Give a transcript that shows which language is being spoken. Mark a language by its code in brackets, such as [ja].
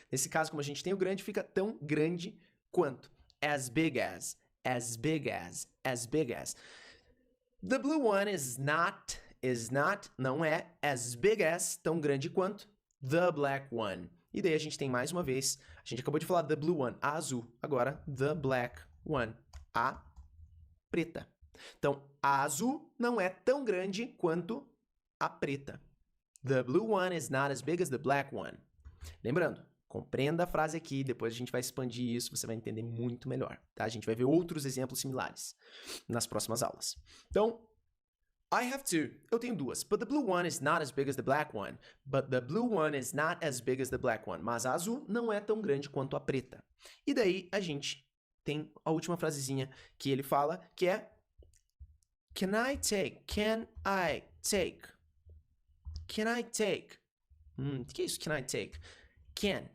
[pt] Nesse caso, como a gente tem o grande, fica tão grande quanto. [en] As big as, as big as, as big as. The blue one is not, [pt] não é, [en] as big as, [pt] tão grande quanto, [en] the black one. [pt] E daí a gente tem mais uma vez, a gente acabou de falar [en] the blue one, [pt] a azul. Agora, [en] the black one, [pt] a preta. Então, a azul não é tão grande quanto a preta. [en] The blue one is not as big as the black one. [pt] Lembrando, compreenda a frase aqui, depois a gente vai expandir isso, você vai entender muito melhor, tá? A gente vai ver outros exemplos similares nas próximas aulas. Então, [en] I have two. [pt] Eu tenho duas. [en] But the blue one is not as big as the black one. But the blue one is not as big as the black one. [pt] Mas a azul não é tão grande quanto a preta. E daí a gente tem a última frasezinha que ele fala, que é [en] Can I take? Can I take? Can I take? [pt] O que é isso, can I take? Can.